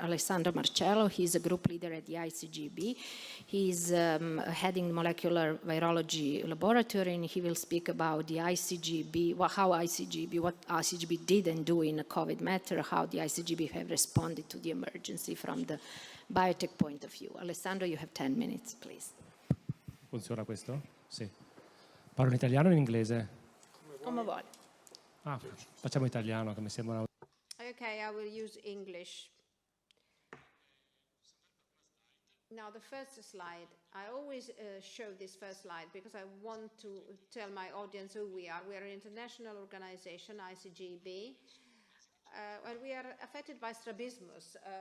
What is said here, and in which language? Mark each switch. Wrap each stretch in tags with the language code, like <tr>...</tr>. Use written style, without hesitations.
<en>Alessandro Marcello. He's a group leader at the ICGB. He's heading the molecular virology laboratory, and he will speak about the ICGB, what ICGB did and do in a COVID matter, how the ICGB have responded to the emergency from the biotech point of view. Alessandro, you have 10 minutes, please.</en> <it>Funziona questo? Sì. Parlo in italiano o in inglese? Come vuole. Ah, facciamo italiano, che mi sembra.</it> <en>Okay, I will use English. Now, the first slide, I always show this first slide because I want to tell my audience who we are. We are an international organization, ICGB, and we are affected by strabismus.</en>